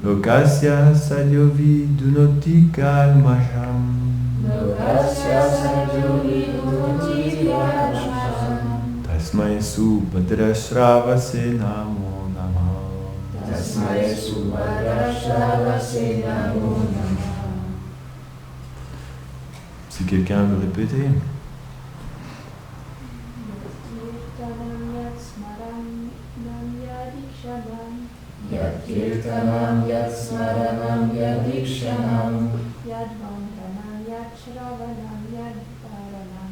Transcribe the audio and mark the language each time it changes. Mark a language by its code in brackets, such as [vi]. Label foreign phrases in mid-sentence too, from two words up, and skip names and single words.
[sa] Lokasya sadyovi dunoti kalmasham. Lokasya Sadyovi Dunoti Kalmasham. Tasmai subhadra shravase namo namah. Tasmai Subhadra Shravase Namo Namah. [fr] Si quelqu'un veut répéter. [sa] Yat Kirtanam Yat Smaranam Yadikshanam. Yad Vandanam Yat Shravanam Yad Aranam.